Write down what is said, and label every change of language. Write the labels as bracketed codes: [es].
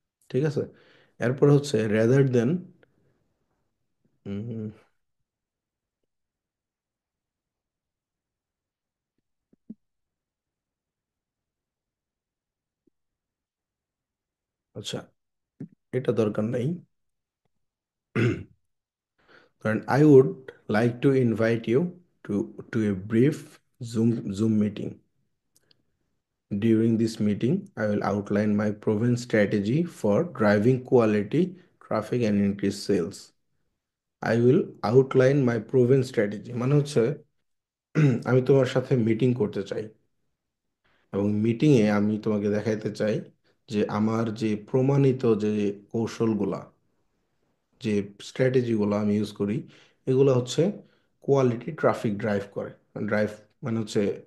[bn] ঠিক আছে। এরপর হচ্ছে [en] rather than, [bn] আচ্ছা, এটা দরকার নাই। [en] কারণ I would like to invite you to to a brief Zoom meeting. During this meeting, I will outline my proven strategy for driving quality traffic and increase sales. I will outline my proven strategy [bn] মানে হচ্ছে আমি তোমার সাথে meeting করতে চাই, এবং মিটিংয়ে আমি তোমাকে দেখাইতে চাই যে আমার যে প্রমাণিত যে কৌশলগুলা, যে স্ট্র্যাটেজিগুলো আমি ইউজ করি, এগুলো হচ্ছে কোয়ালিটি ট্রাফিক ড্রাইভ করে। ড্রাইভ মানে হচ্ছে